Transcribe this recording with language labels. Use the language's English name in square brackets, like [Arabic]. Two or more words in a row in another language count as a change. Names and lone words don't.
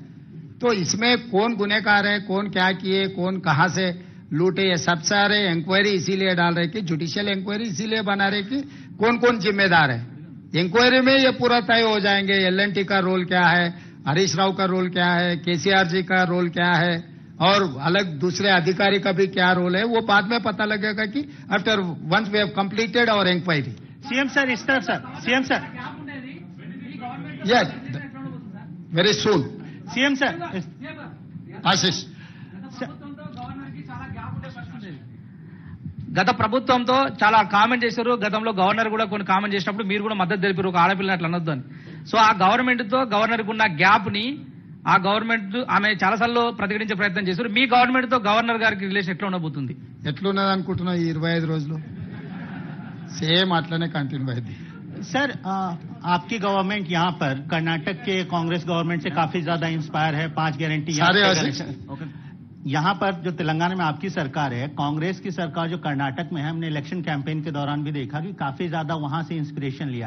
[Hindi] तो इसमें कौन गुनहगार है, कौन क्या किए, कौन कहां से लूटे, ये सब सारे इंक्वायरी इसीलिए डाल रहे कि [English] judicial inquiry [Hindi] इसीलिए बना रहे कि कौन कौन जिम्मेदार है। इंक्वायरी में ये पूरा तय हो जाएंगे, एल&टी का रोल क्या है, हरीश राव का रोल क्या है, केसीआर जी का रोल क्या है, और अलग दूसरे अधिकारी का भी क्या रोल है, वो बाद में पता लगेगा कि [English] after once we have completed our inquiry. [Hindi] सीएम सर इस तरफ सर सीएम सर [English] yes very soon [Hindi] सीएम सर आशीष [Telugu] గత ప్రభుత్వంతో చాలా కామెంట్ చేశారు. గతంలో గవర్నర్ కూడా కొన్ని కామెంట్ చేసినప్పుడు మీరు కూడా మద్దతు తెలిపారు, ఒక ఆడపిల్లని అట్లా అనొద్దు అని. సో ఆ గవర్నమెంట్ తో గవర్నర్ కు ఉన్న గ్యాప్ ని ఆ గవర్నమెంట్ ఆమె చాలాసార్లు ప్రతిఘటించే ప్రయత్నం చేశారు. మీ గవర్నమెంట్ తో గవర్నర్ గారికి రిలేషన్ ఎట్లా ఉండబోతుంది? ఎట్లున్నది అనుకుంటున్నా ఈ 25 రోజులు సేమ్ అట్లనే కంటిన్యూ అయింది. [Hindi] सर आपकी गवर्नमेंट यहाँ पर कर्नाटक के कांग्रेस गवर्नमेंट से काफी ज्यादा इंस्पायर है. 5 गारंटी यहाँ पर जो तेलंगाना में आपकी सरकार है, कांग्रेस की सरकार जो कर्नाटक में है, हमने [English] election campaign [Hindi] के दौरान भी देखा कि काफी ज्यादा वहां से इंस्पिरेशन लिया.